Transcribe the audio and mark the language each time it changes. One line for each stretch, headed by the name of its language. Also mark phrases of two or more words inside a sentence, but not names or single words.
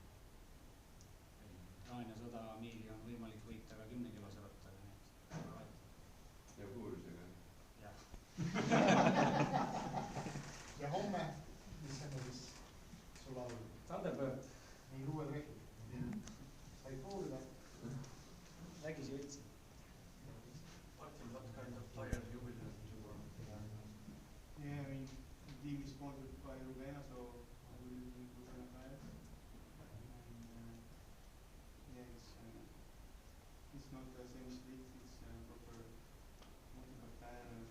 Estonian: H100 miili on võimalik võita ka 10-kilose rattaga, nii et vahet. Ja kuulsega? Jah. ja homme, mis on siis sul all? Thunderbird. Nii uued rehvid. Said proovida? Vägisi võtsin.
English: What kind of tire you will have to Yeah, I mean, the team is sponsored by Rubena, so I will use Rubena tires. And yeah, it's not the same slick, it's a proper multi-cut tire.